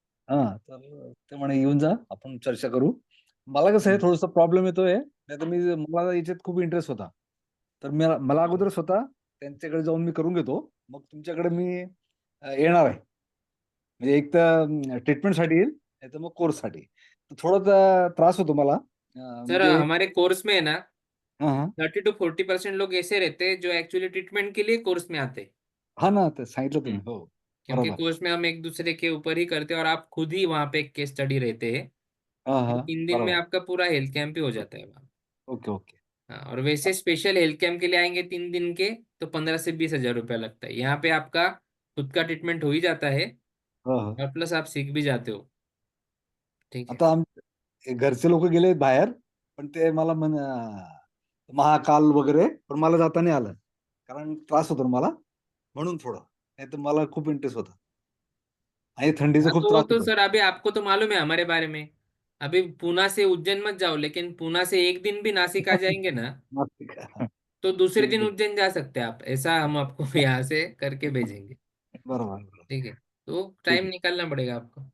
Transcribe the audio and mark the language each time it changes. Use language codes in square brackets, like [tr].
[mr] हा तर ते म्हणे येऊन जा, आपण चर्चा करू. मला कसं आहे थोडंसं प्रॉब्लेम येतोय. नाही तर मला याच्यात खूप इंटरेस्ट होता. तर मला अगोदर स्वतः त्यांच्याकडे जाऊन मी करून घेतो. मग तुमच्याकडे मी येणार आहे. म्हणजे एक तर ट्रीटमेंटसाठी येईल, नाही तर मग कोर्ससाठी. तर थोडा त्रास होतो मला. सर, म्हणजे [hi] हमारे कोर्स में है ना, हां, हां. 30 to 40% लोग ऐसे रहते हैं जो एक्चुअली ट्रीटमेंट के लिए कोर्स में आते हैं. [mr] हां ना, ते सांगितलं हम्म, तुम्ही. हो, [hi] क्योंकि [mr] बरोबर. [hi] कोर्स में हम एक दूसरे के ऊपर ही करते हैं, और आप खुद ही वहाँ पे एक केस स्टडी रहते हैं. हां, और हां. 3 दिन में [mr] बरोबर. [hi] आपका पूरा हेल्थ कैंप ही हो जाता है वहाँ. [en] Okay, okay. [hi] हाँ, और वैसे स्पेशल हेल्थ कैंप के लिए आएंगे 3 दिन के, तो 15 से 20 हजार रुपया लगता है. यहाँ पे आपका खुद का ट्रीटमेंट हो ही जाता है, हां, हां. और प्लस आप सीख भी जाते हो. ठीक है. [mr] आता घरचे लोक गेले बाहेर, पण ते मला महाकाल वगैरे, पण मला जाता नाही आलं. कारण त्रास होतो ना मला, म्हणून थोडं. नाही तर मला खूप इंटरेस्ट होता. आणि थंडीचा [hi] हाँ, [mr] खूप [hi] तो वो [mr] त्रास [hi] तो [mr] होतो. [hi] सर अभी आपको तो मालूम है हमारे बारे में. अभी पुणे से उज्जैन मत जाओ, लेकिन पुणे से एक दिन भी नासिक आ जाएंगे ना, नाशिक. हां. तो दूसरे दिन [mr] ते [hi] उज्जैन जा सकते हैं आप. ऐसा हम आपको यहाँ से करके भेजेंगे. [mr] बरोबर, बरोबर. [hi] ठीक है, तो [mr] ठीक [hi] टाइम [mr] आहे. [hi] निकालना पड़ेगा आपको.